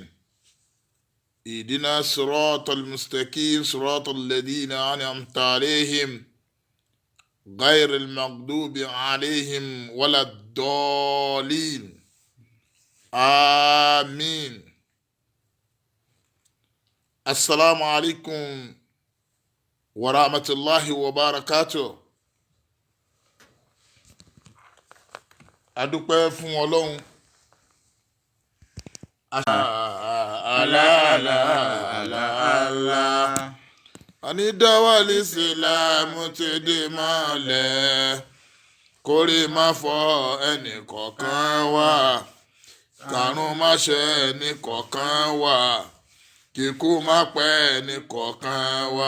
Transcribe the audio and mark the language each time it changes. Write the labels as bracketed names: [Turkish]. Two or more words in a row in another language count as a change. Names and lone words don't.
[Arabic] اهدنا الصراط المستقيم صراط الذين أنعمت عليهم غير المغضوب عليهم ولا الضالين. آمين. السلام عليكم ورحمة الله وبركاته. [Yoruba] adúpẹ́ fún Ọlọ́run. Allah. Àní Dawal Islam ti dé mọ́lẹ̀, kórè má fọ́ ẹnì kọ̀ọ̀kan wá, kàrún má ṣe ẹnì kọ̀ọ̀kan wá, kíkú má pẹ́ ẹnì kọ̀ọ̀kan wá.